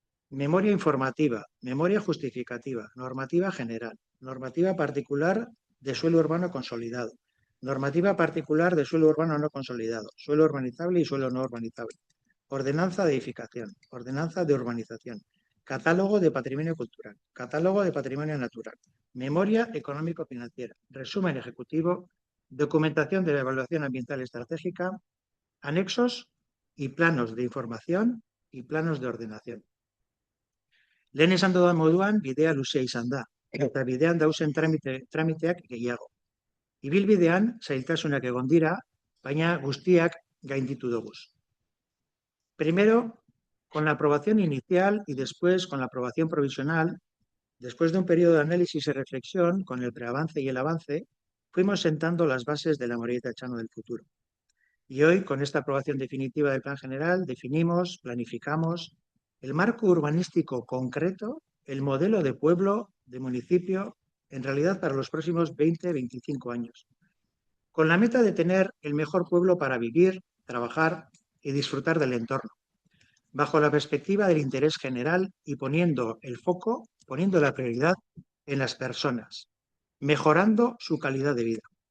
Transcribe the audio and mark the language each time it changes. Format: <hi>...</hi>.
<es>Memoria informativa, memoria justificativa, normativa general, normativa particular de suelo urbano consolidado, normativa particular de suelo urbano no consolidado, suelo urbanizable y suelo no urbanizable, ordenanza de edificación, ordenanza de urbanización, catálogo de patrimonio cultural, catálogo de patrimonio natural, memoria económico-financiera, resumen ejecutivo, documentación de la evaluación ambiental estratégica, anexos y planos de información y planos de ordenación.</es> <eu>Lehen esan dudan moduan, bidea luzea izan da, eta bidean dauzen tramiteak gehiago. Ibilbidean, zailtasunak egon dira, baina guztiak gainditu dugu.</eu> <es>Primero, con la aprobación inicial y después con la aprobación provisional, después de un periodo de análisis y reflexión, con el preavance y el avance, fuimos sentando las bases de la Amorebieta Echano del futuro. Y hoy, con esta aprobación definitiva del Plan General, definimos, planificamos el marco urbanístico concreto, el modelo de pueblo, de municipio, en realidad para los próximos 20-25 años, con la meta de tener el mejor pueblo para vivir, trabajar y disfrutar del entorno, bajo la perspectiva del interés general y poniendo el foco, poniendo la prioridad en las personas, mejorando su calidad de vida.</es>